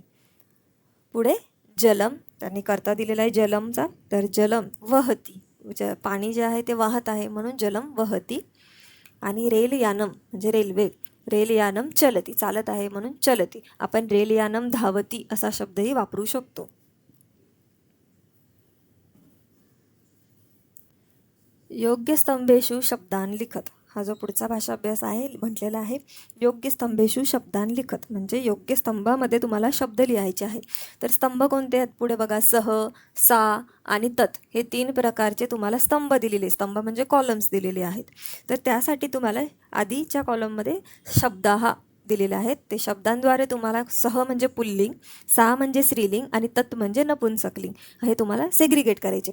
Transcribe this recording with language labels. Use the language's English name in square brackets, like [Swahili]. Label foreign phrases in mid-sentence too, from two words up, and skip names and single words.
[Marathi] पुढे जलम, त्यांनी करता दिलेला आहे जलमचा, तर [Sanskrit] जलम वहती, [Marathi] पाणी जे आहे ते वाहत आहे, म्हणून [Sanskrit] जलम वहती. [Marathi] आणि रेलयानम म्हणजे रेल्वे, [Sanskrit] रेलयानम चलती, [Marathi] चालत आहे म्हणून चलती. आपण [Sanskrit] रेलयानम धावती [Marathi] असा शब्दही वापरू शकतो. [Sanskrit] योग्य स्तंभेषु शब्दान लिखत, [Marathi] हा जो पुढचा भाषा अभ्यास आहे म्हटलेला आहे [Sanskrit] योग्य स्तंभेषु शब्दान लिखत, [Marathi] म्हणजे योग्य स्तंभामध्ये तुम्हाला शब्द लिहायचे आहे. तर स्तंभ कोणते आहेत, पुढे बघा, सह, सा आणि तत्, हे 3 प्रकारचे तुम्हाला स्तंभ दिलेले, स्तंभ म्हणजे कॉलम्स दिलेले आहेत. तर त्यासाठी तुम्हाला आधीच्या कॉलममध्ये शब्दाहा दिलेले आहेत, ते शब्दांद्वारे तुम्हाला सह म्हणजे पुल्लिंग, सा म्हणजे स्त्रीलिंग आणि तत् म्हणजे नपुंसकलिंग, हे तुम्हाला सेग्रिगेट करायचे.